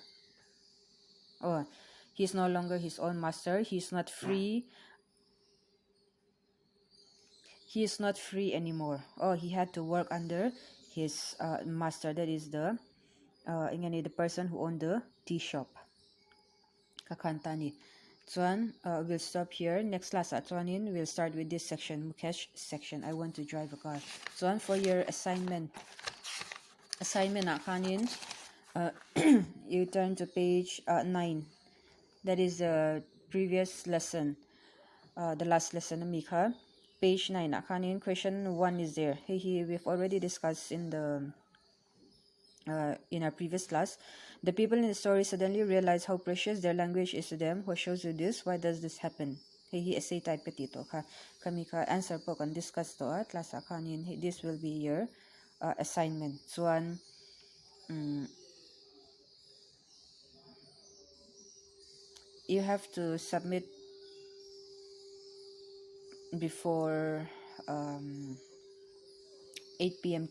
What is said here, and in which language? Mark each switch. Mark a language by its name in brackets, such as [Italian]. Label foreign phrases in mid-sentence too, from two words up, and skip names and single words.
[English] Oh, he's no longer his own master. He's not free. He is not free anymore. Oh, he had to work under his master. That is the person who owned the tea shop. [Mizo] Kakanta ni. Chuan, [English] we'll stop here. Next class at Chuanin, we'll start with this section, Mukesh section. I want to drive a car. Chuan, for your assignment [Mizo] na kanin, [English] you turn to page 9. That is the previous lesson, the last lesson of Mika. Page 9 [Mizo] na kanin, [English] question 1 is there. We've already discussed in our previous class. The people in the story suddenly realize how precious their language is to them. What shows you this? Why does this happen? Essay type [Mizo] petito ka. Kami ka answer po kan discuss to class kanin. [English] This will be your assignment. So you have to submit before 8 p.m.